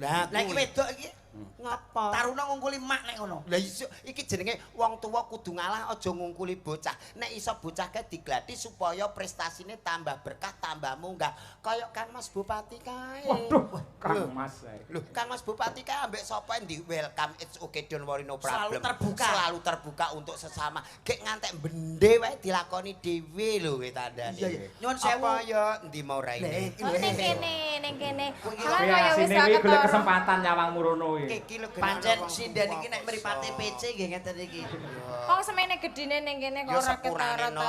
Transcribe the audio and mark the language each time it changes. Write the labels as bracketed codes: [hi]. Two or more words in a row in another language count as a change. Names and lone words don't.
[jv] Lah iki wedok iki ngapa? Taruna ngungkuli mak nek ngono. Lah iki jenenge wong tuwa kudu ngalah aja ngungkuli bocah. Nek iso bocah ke diglati supaya prestasine tambah berkah, tambah munggah. Kaya Kang Mas Bupati kae. Waduh, Kang Mas. Lho, Kang Mas Bupati kae ambek sapa di [en] welcome it's okay don't worry no problem. [id] Selalu terbuka untuk sesama. [jv] Gek ngantek bende wae dilakoni dhewe lho kowe tandane. Nyuwun sewu. Apa ya endi mau raine? Ning kene. Kalau ya wis iki golek kesempatan nyawang murono iki. Pancen sinden iki nek mripate PC nggih ngeten iki. Wong semene gedine ning kene kok ora ketara to.